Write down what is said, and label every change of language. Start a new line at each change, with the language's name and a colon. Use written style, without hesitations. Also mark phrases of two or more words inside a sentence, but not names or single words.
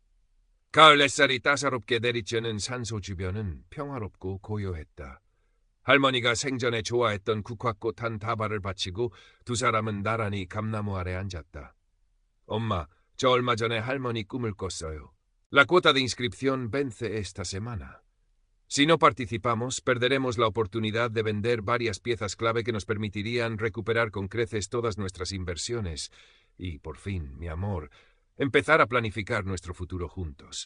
Korean: 가을 햇살이 따사롭게 내리쬐는 산소 주변은 평화롭고 고요했다. 할머니가 생전에 좋아했던 국화꽃 한 다발을 바치고 두 사람은 나란히 감나무 아래 앉았다. 엄마, 저 얼마 전에 할머니 꿈을 꿨어요.
Spanish: La cuota de inscripción vence esta semana. Si no participamos, perderemos la oportunidad de vender varias piezas clave que nos permitirían recuperar con creces todas nuestras inversiones. Y, por fin, mi amor, empezar a planificar nuestro futuro juntos.